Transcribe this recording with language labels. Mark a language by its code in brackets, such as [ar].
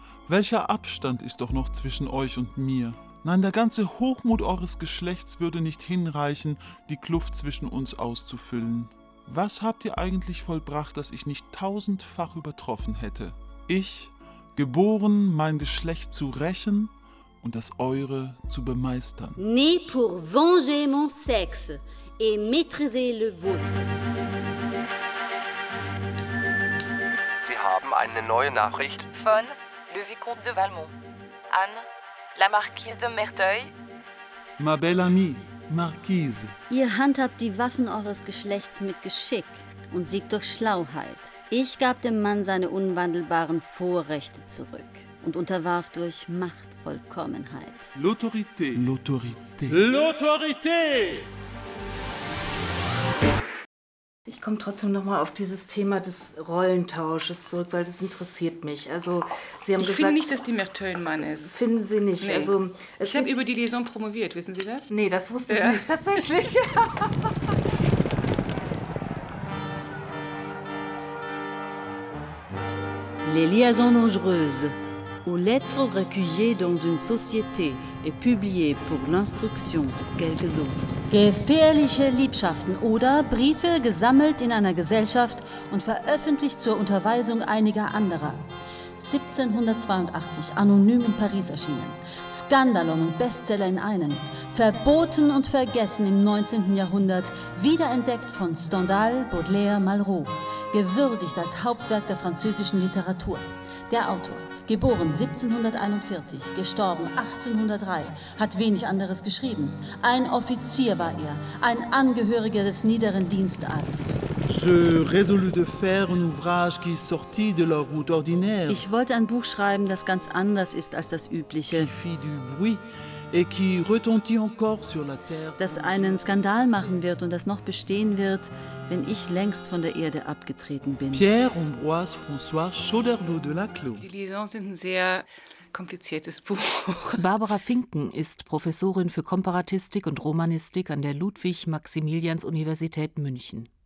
[de] Welcher Abstand ist doch noch zwischen euch und mir? Nein, der ganze Hochmut eures Geschlechts würde nicht hinreichen, die Kluft zwischen uns auszufüllen. Was habt ihr eigentlich vollbracht, das ich nicht tausendfach übertroffen hätte? Ich, geboren, mein Geschlecht zu rächen und das eure zu bemeistern. [fr] Né pour venger mon sexe et maîtriser le vôtre. [de] Sie haben eine neue Nachricht von [fr] Le Vicomte de Valmont. Anne, la Marquise de Merteuil. Ma belle amie, Marquise. [de] Ihr handhabt die Waffen eures Geschlechts mit Geschick und siegt durch Schlauheit. Ich gab dem Mann seine unwandelbaren Vorrechte zurück und unterwarf durch Machtvollkommenheit. [fr] L'autorité. L'autorité. L'autorité! [de] Ich komme trotzdem nochmal auf dieses Thema des Rollentausches zurück, weil das interessiert mich. Also, Sie haben ich gesagt, finde nicht, dass die Merteuil ein Mann ist. Finden Sie nicht? Nee. Also, ich habe über die Liaison promoviert, wissen Sie das? Nee, das wusste ich nicht tatsächlich. [fr] Les liaisons dangereuses, ou lettres recueillies dans une société et publiées pour l'instruction de quelques autres. [de] Gefährliche Liebschaften oder Briefe gesammelt in einer Gesellschaft und veröffentlicht zur Unterweisung einiger anderer. 1782 anonym in Paris erschienen. Skandalon und Bestseller in einem. Verboten und vergessen im 19. Jahrhundert. Wiederentdeckt von Stendhal, Baudelaire, Malraux. Gewürdigt als Hauptwerk der französischen Literatur. Der Autor. Geboren 1741, gestorben 1803, hat wenig anderes geschrieben. Ein Offizier war er, ein Angehöriger des niederen Dienstadels. [fr] Je résolus de faire un ouvrage qui sortit de la route ordinaire. [de] Ich wollte ein Buch schreiben, das ganz anders ist als das übliche. [fr] Qui fit du bruit et qui retentit encore sur la terre. [de] Das einen Skandal machen wird und das noch bestehen wird, wenn ich längst von der Erde abgetreten bin. [fr] Pierre Ambroise François Choderlos de Laclos. [de] Die Liaisons sind ein sehr kompliziertes Buch. Barbara Finken ist Professorin für Komparatistik und Romanistik an der Ludwig-Maximilians-Universität München.